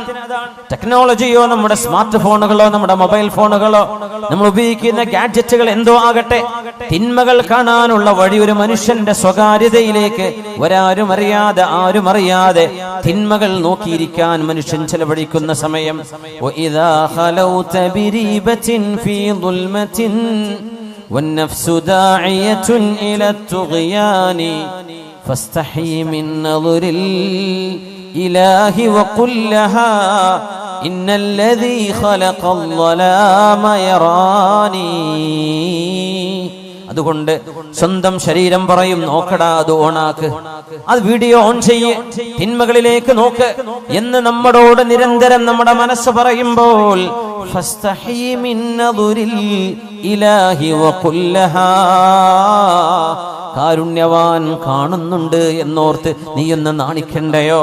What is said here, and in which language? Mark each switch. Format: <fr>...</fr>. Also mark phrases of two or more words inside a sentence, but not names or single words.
<ml>ടെക്നോളജിയോ നമ്മുടെ സ്മാർട്ട് ഫോണുകളോ നമ്മുടെ മൊബൈൽ ഫോണുകളോ നമ്മൾ ഉപയോഗിക്കുന്ന ഗാഡ്ജറ്റുകൾ എന്തോ ആകട്ടെ, തിന്മകൾ കാണാനുള്ള വഴി ഒരു മനുഷ്യന്റെ സ്വകാര്യതയിലേക്ക് ഒരാരും അറിയാതെ ആരും അറിയാതെ തിന്മകൾ നോക്കിയിരിക്കാൻ മനുഷ്യൻ ചെലവഴിക്കുന്ന സമയം</ml> <ar>وَإِذَا خَلَوْتَ بِرِيبَةٍ فِي ظُلْمَةٍ وَالنَّفْسُ دَاعِيَةٌ إِلَى الطُّغْيَانِ فَاسْتَحِي مِنْ نَظْرِ الْإِلَهِ وَقُلْ لَهَا إِنَّ الَّذِي خَلَقَ الظَّلَامَ يَرَانِي.</ar> <ml>അതുകൊണ്ട് സ്വന്തം ശരീരം പറയും, നോക്കടാ അത് ഓണാക്ക്, അത് വീഡിയോ ഓൺ ചെയ്യ്, തിന്മകളിലേക്ക് നോക്ക് എന്ന് നമ്മളോട് നിരന്തരം നമ്മുടെ മനസ്സ് പറയുമ്പോൾ</ml> <ar>فاستحي من نظر الإله وقل لها,</ar> <ml>കാരുണ്യവാൻ കാണുന്നുണ്ട് എന്നോർത്ത് നീ ഒന്ന് നാണിക്കണ്ടയോ?</ml>